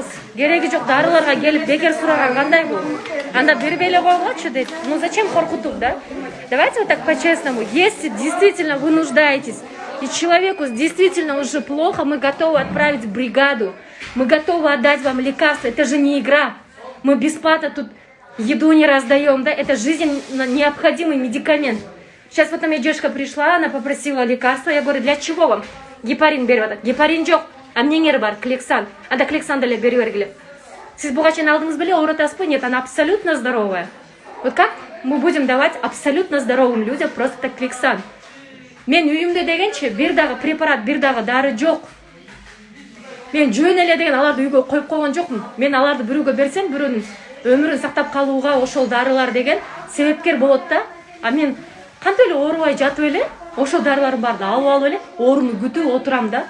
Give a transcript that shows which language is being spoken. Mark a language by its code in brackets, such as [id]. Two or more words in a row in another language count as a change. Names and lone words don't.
[ky] Кереги жок, дарыларга келип бекер сураган кандай бул? Анда берип эле койгочу дейт. [ru] Ну зачем коркутуп, да? Давайте вот так по-честному. Если действительно вы нуждаетесь, и человеку действительно уже плохо, мы готовы отправить в бригаду. Мы готовы отдать вам лекарства. Это же не игра. Мы бесплатно тут еду не раздаем, да? Это жизненно необходимый медикамент. Сейчас вот у меня девушка пришла, она попросила лекарства. Я говорю, для чего вам? [ky] Гепарин берет. Гепарин жок. эмнеңер бар? Клексан. Анда Клексан деле бере бергиле. Сиз буга чейин алдыңыз беле, оорутасызбы? [ru] Нет, она абсолютно здоровая. Вот как мы будем давать абсолютно здоровым людям просто так Клексан? [ky] Мен үйүмдө дегенчи бир дагы препарат, бир дагы дары жок. Мен жөн эле деген аларды үйгө коюп койгон жокмун. Мен аларды бирөөгө берсем, бирөөнүн өмүрүн сактап калууга ошол дарылар деген себепкер болот да. А мен кантип эле оорубай жатып эле, ошол дарылардын баарын алып эле, ооруну күтүп отурам да.